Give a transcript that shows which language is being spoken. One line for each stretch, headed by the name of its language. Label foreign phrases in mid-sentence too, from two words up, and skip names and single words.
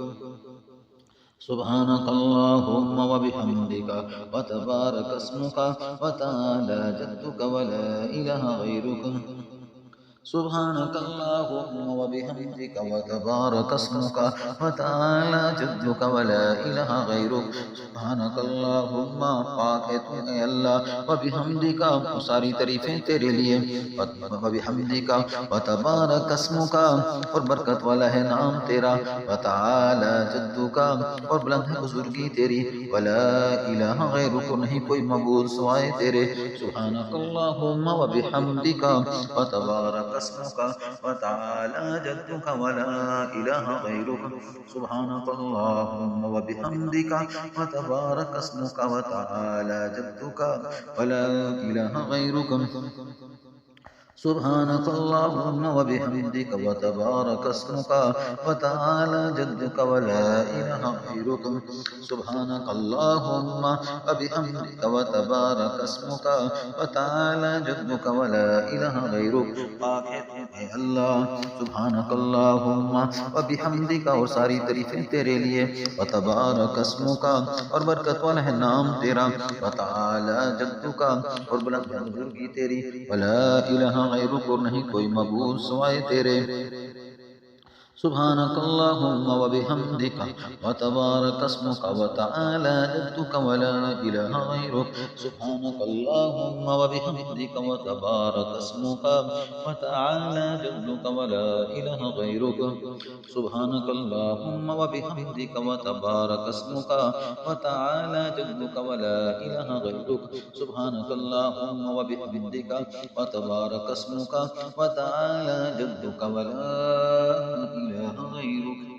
Arabic: سبحانك اللهم وبحمدك وتبارك اسمك وتعالى جدك ولا إله غيرك سبحانك اللهم وبحمدك وتبارك اسمك وتعالى جدك ولا إله غيرك سبحانك اللهم
Hindi: पाक है तू ऐ अल्लाह वबिहम्दिका सारी तारीफें तेरे लिए वबिहम्दिका
Arabic: وتبارك اسمك
Hindi: और बरकत वाला है नाम तेरा
Arabic: وتعالى جدك
Hindi: और बुलंद है बुजुर्गी तेरी
Arabic: ولا إله غيرك
Hindi: नहीं कोई मबूद सिवाय तेरे
Arabic: سبحانك اللهم وبحمدك وتبارك اسمك وتعالى جدك ولا إله غيرك سبحانك اللهم وبحمدك وتبارك اسمك وتعالى جدك ولا إله غيرك سبحانك اللهم وبحمدك وتبارك اسمك وتعالى جدك ولا إله غيرك سبحانك اللهم وبحمدك وتبارك اسمك وتعالى جدك ولا إله غيرك
Hindi: पाक है तू है अल्लाह
Arabic: سبحانك اللهم وبحمدك
Hindi: और सारी तारीफें तेरे लिए
Arabic: وتبارك اسمك
Hindi: और बरकत वाला है नाम तेरा वतआला जद्दुका और बुलंद है बुजुर्गी तेरी
Arabic: ولا إله غيرك
Hindi: और नहीं कोई मबूद सिवाय तेरे
Arabic: سبحانك اللهم وبحمدك وتبارك اسمك وتعالى جدك ولا إله غيرك سبحانك اللهم وبحمدك وتبارك اسمك وتعالى جدك ولا إله غيرك سبحانك اللهم وبحمدك وتبارك اسمك وتعالى جدك ولا إله غيرك سبحانك اللهم وبحمدك وتبارك اسمك وتعالى جدك ولا إله غيرك